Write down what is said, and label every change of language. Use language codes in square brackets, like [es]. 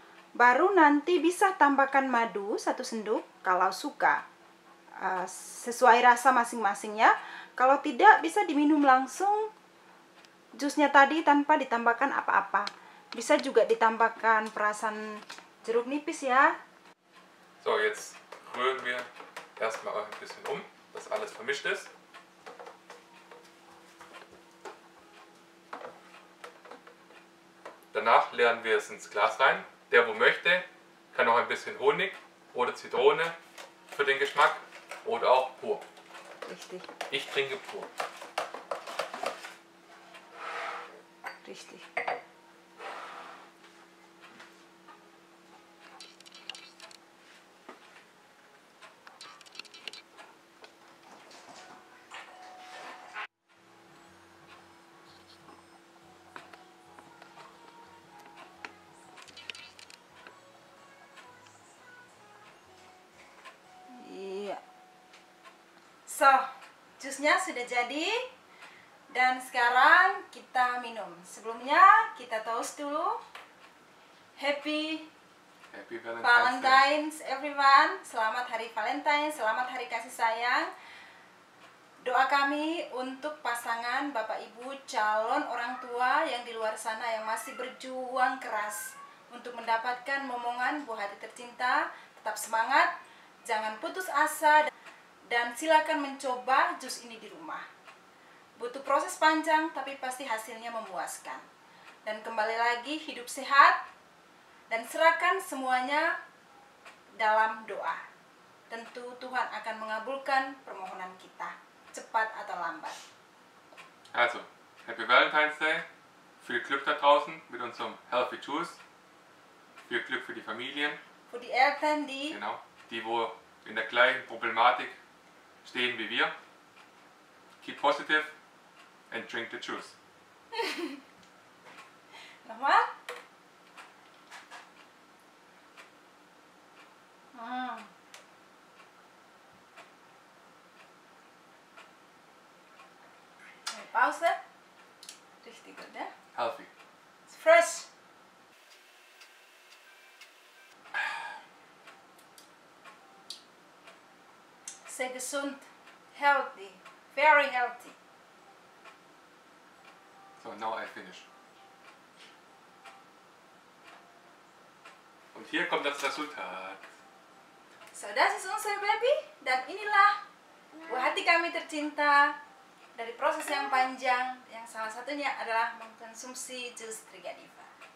[id] Baru nanti bisa tambahkan madu 1 sendok kalau suka. Sesuai rasa masing-masing ya. Kalau tidak bisa diminum langsung jusnya tadi tanpa ditambahkan apa-apa. Bisa juga ditambahkan perasan jeruk nipis ya. [de] So, jetzt rühren wir erstmal ein bisschen dass alles vermischt ist. Danach leeren wir es ins Glas rein. Der, wo möchte, kann noch ein bisschen Honig oder Zitrone für den Geschmack oder auch pur. Richtig, Ich trinke pur. richtig. [id] So, jusnya sudah jadi dan sekarang kita minum. Sebelumnya kita toast dulu. [en] Happy Valentine's everyone. [id] Selamat Hari Valentine, selamat Hari Kasih Sayang. Doa kami untuk pasangan Bapak Ibu calon orang tua yang di luar sana yang masih berjuang keras untuk mendapatkan momongan buah hati tercinta. Tetap semangat, jangan putus asa. Dan silakan mencoba jus ini di rumah. Butuh proses panjang tapi pasti hasilnya memuaskan. Dan kembali lagi hidup sehat dan serahkan semuanya dalam doa. Tentu Tuhan akan mengabulkan permohonan kita, cepat atau lambat. [en] Also, Happy Valentine's Day. [de] Viel Glück da draußen mit unserem Healthy Juice. Viel Glück für die Familien. Für die Eltern, die Genau, die wo in der gleichen Problematik stehen wie wir. [en] Keep positive and drink the juice. [de] nochmal. Pause. Richtig gut, ne? [en] Healthy. It's fresh. [de] Sehr gesund, Healthy. [en] Very healthy. So now I finish. [de] Und hier kommt das Resultat. So das ist unser Baby. [id] Dan inilah buah hati kami tercinta dari proses yang panjang, yang salah satunya adalah mengkonsumsi jus Trigadiva.